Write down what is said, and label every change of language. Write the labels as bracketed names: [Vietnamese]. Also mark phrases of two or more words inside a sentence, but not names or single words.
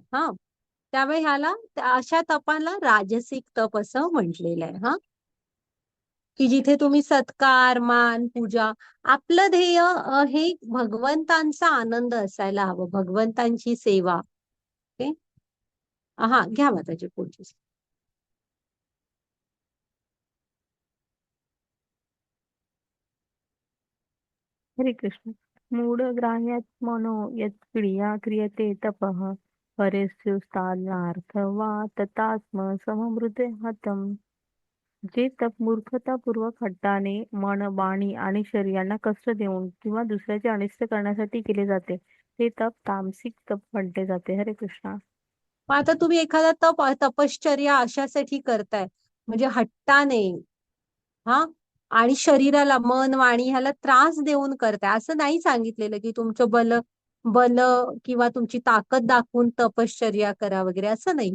[Marathi] हा, त्यामुळे ह्याला अशा तपाला राजसिक तप असं म्हटलेलं आहे. हा, की जिथे तुम्ही सत्कार, मान, पूजा, आपलं ध्येय हे भगवंतांचा आनंद असायला हवं, भगवंतांची सेवा. ओके. हा, घ्या माताजी पुढची. हरे कृष्ण. [Sanskrit] मूढग्राह्यात्मनो यत्क्रिया क्रियते तपः परेस्युस्तादनार्थ वा ततात्म सममृते हतम. [Marathi] जे तप मूर्खतापूर्वक हट्टाने मन, वाणी आणि शरीराला कष्ट देऊन किंवा दुसऱ्याचे अनिष्ट करण्यासाठी केले जाते, ते तप तामसिक तप म्हटले जाते. हरे कृष्णा. मग आता तुम्ही एखादा तपश्चर्या अशासाठी करताय, म्हणजे हट्टाने, हा, आणि शरीराला, मन, वाणी ह्याला त्रास देऊन करताय, असं नाही सांगितलेलं की तुमचं बल बल किंवा तुमची ताकद दाखवून तपश्चर्या करा वगैरे, असं नाही.